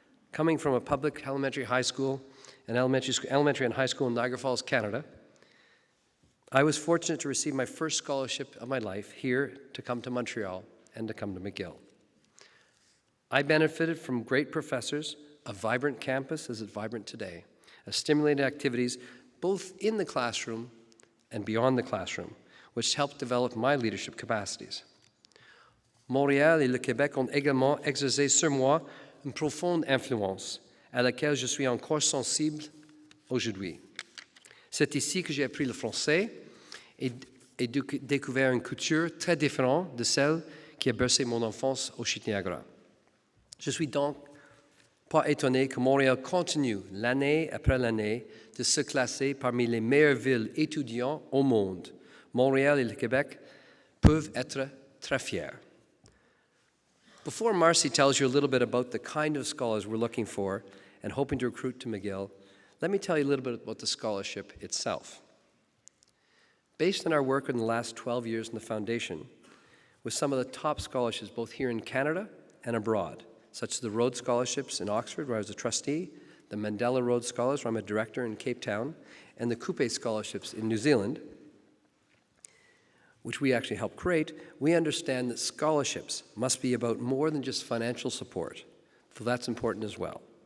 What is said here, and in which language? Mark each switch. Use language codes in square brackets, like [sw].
[en] Coming from a public elementary and high school in Niagara Falls, Canada, I was fortunate to receive my first scholarship of my life here to come to Montreal and to come to McGill. I benefited from great professors, a vibrant campus as it's vibrant today, a stimulating activities both in the classroom and beyond the classroom, which helped develop my leadership capacities. [fr] Montréal et le Québec ont également exercé sur moi une profonde influence à laquelle je suis encore sensible aujourd'hui. C'est ici que j'ai appris le français et découvert une culture très différente de celle qui a bercé mon enfance au Chute-Niagara. Je suis donc pas étonné que Montréal continue, l'année après l'année, de se classer parmi les meilleures villes étudiantes au monde. Montréal et le Québec peuvent être très fiers. [en] Before Marcy tells you a little bit about the kind of scholars we're looking for and hoping to recruit to McGill, let me tell you a little bit about the scholarship itself. Based on our work in the last 12 years in the foundation, with some of the top scholarships both here in Canada and abroad, such as the Rhodes Scholarships in Oxford, where I was a trustee, the Mandela Rhodes Scholars, where I'm a director in Cape Town, and the Coupe Scholarships in New Zealand, which we actually helped create, we understand that scholarships must be about more than just financial support, so that's important as well.